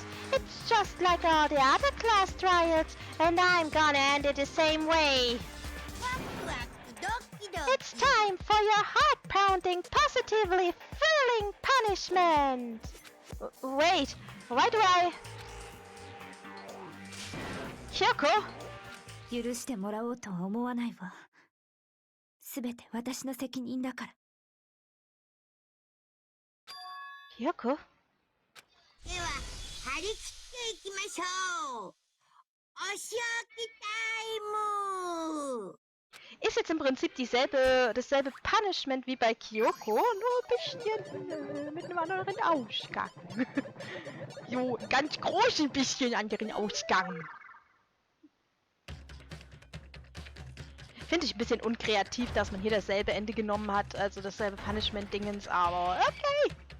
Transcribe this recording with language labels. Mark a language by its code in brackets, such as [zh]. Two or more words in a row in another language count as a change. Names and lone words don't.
[en] It's just like all the other class trials, and I'm gonna end it the same way. It's time for your heart-pounding, positively thrilling punishment! Wait, why do I... Kyoko? [ja] 許してもらおうとは思わないわ。すべて私の責任だから。 Kyoko? では張り切っていきましょう。お仕置きタイム。 [de] Ist jetzt im Prinzip dasselbe Punishment wie bei Kyoko, nur ein bisschen mit einem anderen Ausgang. Jo, ganz groß ein bisschen anderen Ausgang. Finde ich ein bisschen unkreativ, dass man hier dasselbe Ende genommen hat, also dasselbe Punishment-Dingens, aber okay.